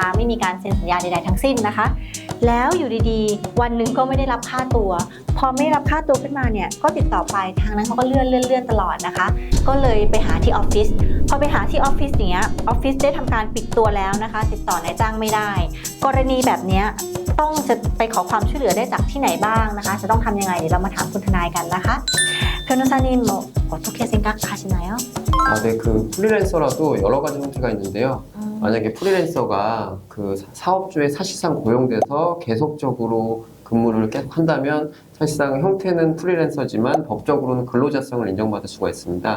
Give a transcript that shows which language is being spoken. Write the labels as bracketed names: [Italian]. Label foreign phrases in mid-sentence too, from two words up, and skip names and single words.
[Thai] ไม่มีการเซ็นสัญญาใดๆทั้งสิ้นนะคะแล้วอยู่ดีๆวันหนึ่งก็ไม่ได้รับค่าตัวพอไม่รับค่าตัวขึ้นมาเนี่ยก็ติดต่อไปทางนั้นเขาก็เลื่อนตลอดนะคะก็เลยไปหาที่ออฟฟิศพอไปหาที่ออฟฟิศอย่างเงี้ยออฟฟิศได้ทำการปิดตัวแล้วนะคะติดต่อนายจ้างไม่ได้กรณีแบบเนี้ยต้องจะไปขอความช่วยเหลือได้จากที่ไหนบ้างนะคะจะต้องทำยังไงเดี๋ยวเรามาถามคุณทนายกันนะคะ [Korean] 변호사님 뭐 어떻게 생각하시나요? 네, 그 프리랜서라도 여러 가지 형태가 있는데요. 만약에 프리랜서가 그 사업주에 사실상 고용돼서 계속적으로 근무를 계속 한다면 사실상 형태는 프리랜서지만 법적으로는 근로자성을 인정받을 수가 있습니다.